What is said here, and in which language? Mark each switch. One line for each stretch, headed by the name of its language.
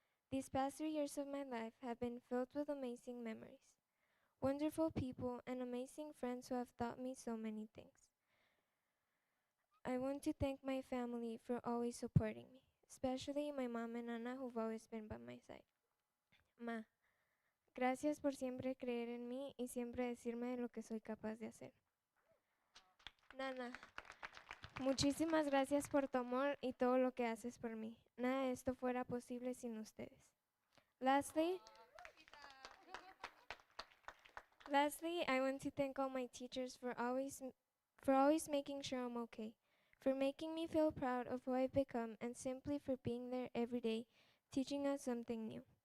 English: These past 3 years of my life have been filled with amazing memories, wonderful people, and amazing friends who have taught me so many things. I want to thank my family for always supporting me, especially my mom and Nana who've always been by my side.
Spanish: Ma, gracias por siempre creer en mí y siempre decirme de lo que soy capaz de hacer. Nana, muchísimas gracias por tu amor y todo lo que haces por mí. Nada de esto fuera posible sin ustedes.
English: Lastly, I want to thank all my teachers for always making sure I'm okay, for making me feel proud of who I've become, and simply for being there every day, teaching us something new.